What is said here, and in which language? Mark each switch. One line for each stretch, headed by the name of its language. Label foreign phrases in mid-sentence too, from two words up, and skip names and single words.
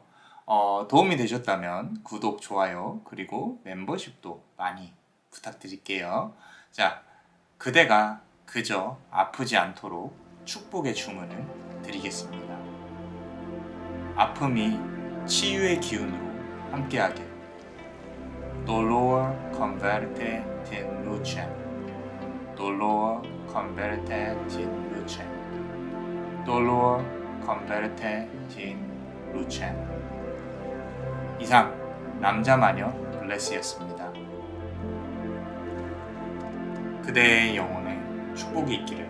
Korean: 도움이 되셨다면 구독, 좋아요, 그리고 멤버십도 많이 부탁드릴게요. 자, 그대가 그저 아프지 않도록 축복의 주문을 드리겠습니다. 아픔이 치유의 기운으로 함께하게.
Latin: Dolor converte in lucem. Dolor converte in lucem. Dolor converte in lucem.
Korean: 이상 남자마녀 블레스였습니다. 그대의 영혼에 축복이 있기를.